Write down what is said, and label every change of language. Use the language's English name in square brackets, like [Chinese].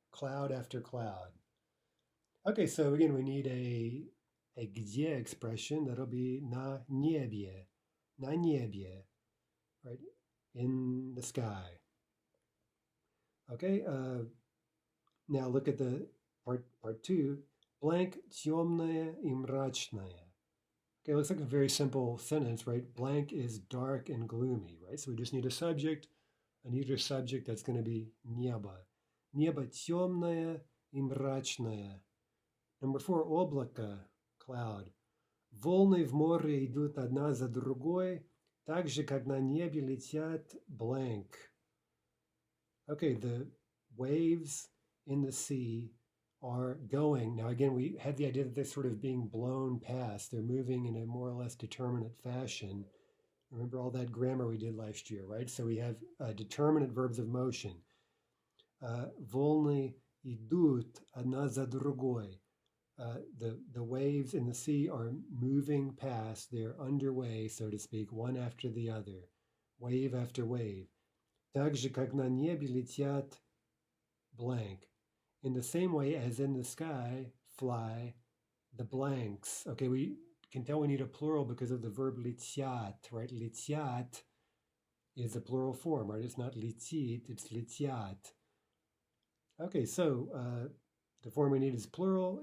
[English] Cloud after cloud. Okay, so again, we need a где expression. That'll be [Russian] на небе, [English] right? In the sky. Okay, now look at the part 2. [Russian] Blank темное и мрачное. [English] Okay, looks like a very simple sentence, right? Blank is dark and gloomy, right? So we just need a subject, a neuter subject that's going to be небо. [Russian] Небо темное и мрачное. [English] Number 4, облако, cloud. [Russian] Волны в море идут одна за другой, так же, как на небе летят blank. [English] Okay, the waves in the sea are going. Now, again, we had the idea that they're sort of being blown past. They're moving in a more or less determinate fashion. Remember all that grammar we did last year, right? So we have determinate verbs of motion. [Russian] Волны идут одна за другой. [English] The waves in the sea are moving past. They're underway, so to speak, one after the other, wave after wave. [Russian] Так же, как на небе летят blank. [English] In the same way as in the sky fly the blanks. Okay, we can tell we need a plural because of the verb летят, right? Летят is a plural form, right? It's not летит, it's летят. Okay, so the form we need is plural.